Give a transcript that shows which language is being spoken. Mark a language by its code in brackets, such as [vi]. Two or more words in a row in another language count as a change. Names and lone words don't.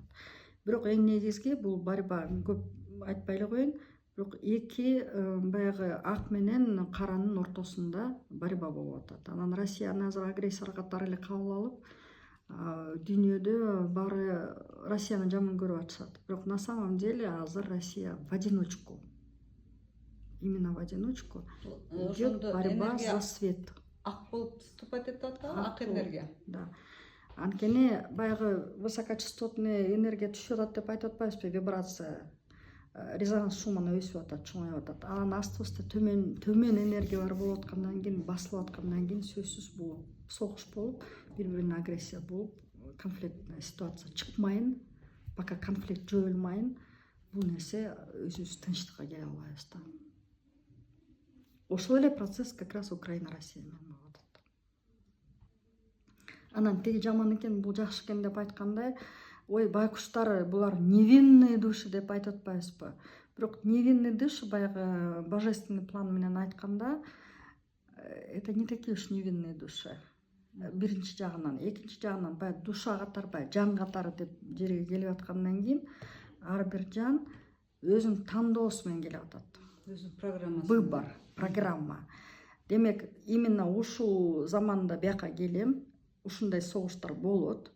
[ky] Бирок эң негизги бул борьба, көп айтпай эле коеюн, бирок эки баягы ак менен каранын ортосунда борьба болуп атат. Анан Россияны азыр агрессор катары эле кабыл алып, дүйнөдө баары Россияны жаман көрүп атышат. [ru] Бирок на самом деле азыр Россия в одиночку, именно в одиночку идет борьба за свет. [ky] Ак болуп выступать этип атат, ак энергия. [ru] Да. [ky] Анткени баягы высокочастотный энергия түшүп атат деп айтып атпайбызбы, вибрация, резонанс шумуна өсүп атат, чоңоюп атат. Анан асты төмөн энергиялар болуп аткандан кийин, басылып аткандан кийин сөзсүз бул согуш болуп, бири-бирине агрессия болуп, [ru] конфликтная ситуация [ky] чыкмайын, [ru] пока конфликт [ky] жоюлмайын, бул нерсе өзүбүз тынчтыкка келе албайбыз да. Ошол эле процесс [ru] как раз [ky] Украина Россия менен болуп атат. Анан тиги жаман экен, бул жакшы экен деп айткандай, ой, байкуштар булар [ru] невинные души [ky] деп айтып атпайбызбы? Бирок [ru] невинные души [ky] баягы [ru] божественный план [ky] менен айтканда, [ru] это не такие уж невинные души. [ky] Биринчи жагынан, экинчи жагынан баягы душа катары, баягы жан катары деп жерге келип аткандан кийин, ар бир жан өзүнүн тандоосу менен келип атат. Өзүнүн программасы. [ru] Выбор, программа. [ky] Демек, именно ушул заманда бияка келем, ушундай согуштар болот.